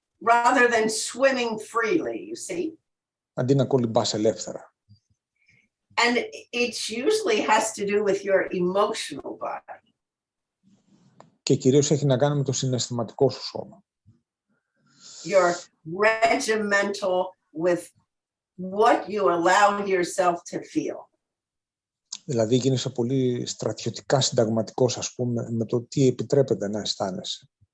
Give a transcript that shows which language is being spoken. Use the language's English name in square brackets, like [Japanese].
[English] Rather than swimming freely, you see. [Greek] Αντί να κολυμπάς ελεύθερα. [English] And it usually has to do with your emotional body. [Greek] Και κυρίως έχει να κάνει με το συναισθηματικό σου σώμα. [English] You're regimental with what you allow yourself to feel. [Greek] Δηλαδή γίνεσαι πολύ στρατιωτικά συνταγματικός, ας πούμε, με το τι επιτρέπεται να αισθάνεσαι.